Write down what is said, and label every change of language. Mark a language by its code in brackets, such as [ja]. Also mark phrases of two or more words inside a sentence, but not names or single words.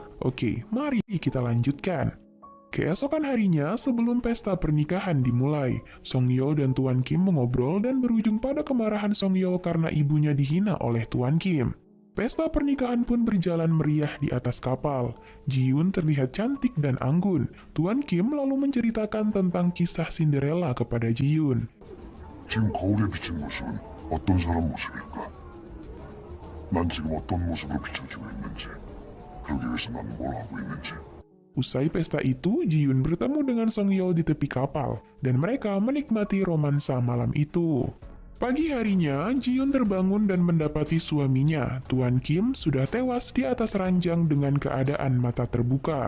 [id] Oke, mari kita lanjutkan. Keesokan harinya, sebelum pesta pernikahan dimulai, Song Yeol dan Tuan Kim mengobrol dan berujung pada kemarahan Song Yeol karena ibunya dihina oleh Tuan Kim. Pesta pernikahan pun berjalan meriah di atas kapal. Ji-Yoon terlihat cantik dan anggun. Tuan Kim lalu menceritakan tentang kisah Cinderella kepada Ji-Yoon. [ko] 지금 거울에 비친 모습은 어떤 사람 모습일까? 난 지금 어떤 모습으로 비춰지고 있는지, 그러기 위해서 난 뭘 하고 있는지. [id] Usai pesta itu, Ji-yoon bertemu dengan Song Yeol di tepi kapal, dan mereka menikmati romansa malam itu. Pagi harinya, Ji-yoon terbangun dan mendapati suaminya, Tuan Kim, sudah tewas di atas ranjang dengan keadaan mata terbuka.